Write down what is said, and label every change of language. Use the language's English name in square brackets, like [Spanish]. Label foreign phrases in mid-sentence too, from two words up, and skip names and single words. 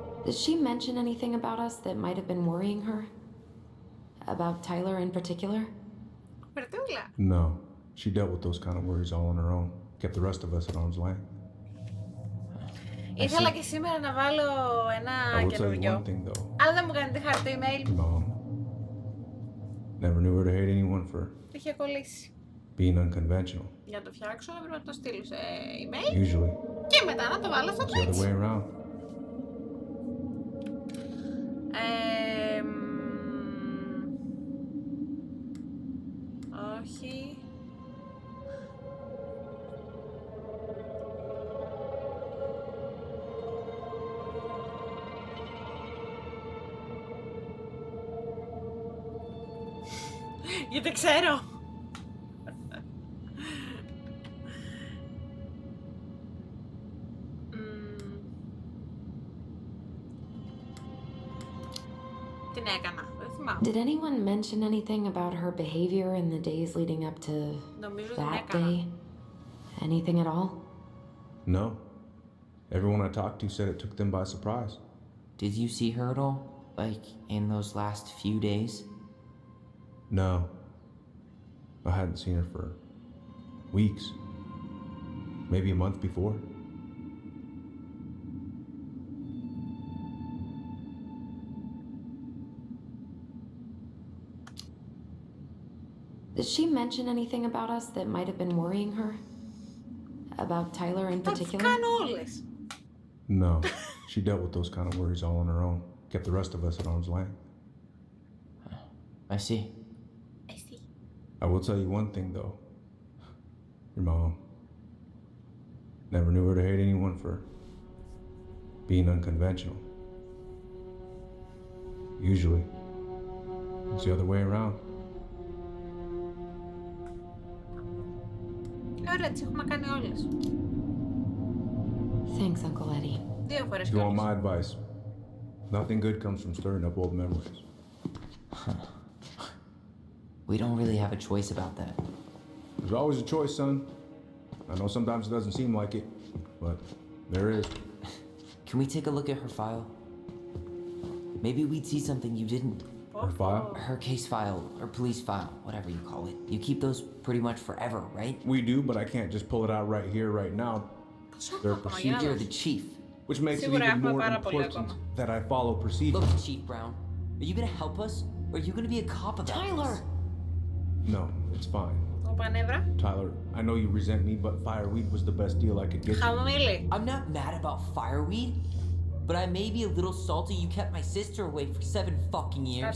[English] Did she mention anything about us that might have been worrying her? About Tyler in particular? [Greek] Περτούλα. No. [English] She dealt with those kind of worries all on her own. Kept the rest of us at arm's length. [Greek] Ήθελα και σήμερα να βάλω ένα καινούριο. Αλλά δεν μου κάνει τη χάρη το email. [English] Mom. Never knew her to hate anyone for [Greek] Είχε κολλήσει. [English] being unconventional. [Greek] Για να το φτιάξω έπρεπε να το στείλω σε email. [English] Usually. [Greek] Και μετά να το βάλω στο [English] It's the other [Greek] Twitch. [English] way around. [Greek] Όχι. Γιατί ξέρω. Την έκανα, δεν θυμάμαι. [English] Did anyone mention anything about her behavior in the days leading up to [Greek] Νομίζω την [English] that [Greek] έκανα. [English] day? Anything at all? No. Everyone I talked to said it took them by surprise. Did you see her at all? Like, in those last few days? No. I hadn't seen her for weeks. Maybe a month before. Did she mention anything about us that might have been worrying her? About Tyler in particular? [Greek] Κάνω όλες. [English] No. She dealt with those kind of worries all on her own. Kept the rest of us at arm's length. I see. I will tell you one thing, though. Your mom. Never knew her to hate anyone for being unconventional. Usually, it's the other way around. [Greek] Ωραία, τις έχουμε κάνει όλες. [English] Thanks, Uncle Eddie. [Greek] 2 φορές [English] If you want [Greek] κιόλας. [English] my advice, nothing good comes from stirring up old memories. We don't really have a choice about that. There's always a choice, son. I know sometimes it doesn't seem like it, but there is. Can we take a look at her file? Maybe we'd see something you didn't. Her file? Her case file, or police file, whatever you call it. You keep those pretty much forever, right? We do, but I can't just pull it out right here, right now. There are procedures. You're the chief. Which makes it [Greek] Σίγουρα [English] even [Greek] έχουμε [English] more [Greek] πάρα πολύ [English] important [Greek] ακόμα. [English] that I follow procedures. Look, Chief Brown, are you gonna help us, or are you gonna be a cop about Tyler! this? No, it's fine. [Greek] Ο Πανεύρα. [English] Tyler, I know you resent me, but fireweed was the best deal I could get you. [Greek] Χαμομήλι. [English] I'm not mad about fireweed, but I may be a little salty you kept my sister away for 7 fucking years.